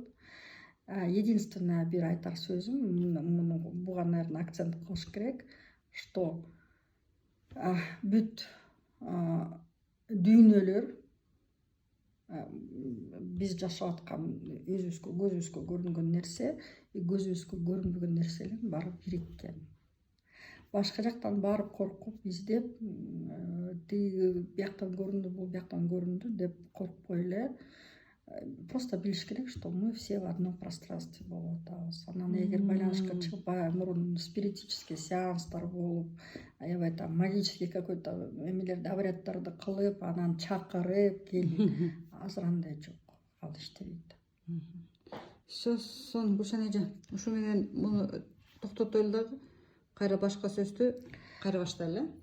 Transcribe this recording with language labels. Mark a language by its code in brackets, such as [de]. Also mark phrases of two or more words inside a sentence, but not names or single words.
[ky] Единственное бир айтар сөзүм, буга, наверное, акцент кылыш керек, что бүт дүйнөлөр, биз жашап аткан өзүбүзгө, көзүбүзгө көрүнгөн нерсе, көзүбүзгө көрүнбөгөн нерселердин баары бириккен. Башка жактан барып коркуп, издеп, тиги бияктан көрүндү, бул бияктан көрүндү деп коркпой эле, просто билиш керек, [ru] что мы все в одном пространстве [ky] болуп атабыз. Анан эгер байланышка чыкпай мурун спиритический сеанстар болуп, аябай [ru] там магический какой-то [ky] эмелерди, обряддарды кылып, анан чакырып келип, азыр андай жок. Ал иштебейт. Сон Гүлшан эже, ушу менен муну токтотойлу дагы. Кайра башка сөздү кайра баштайлы.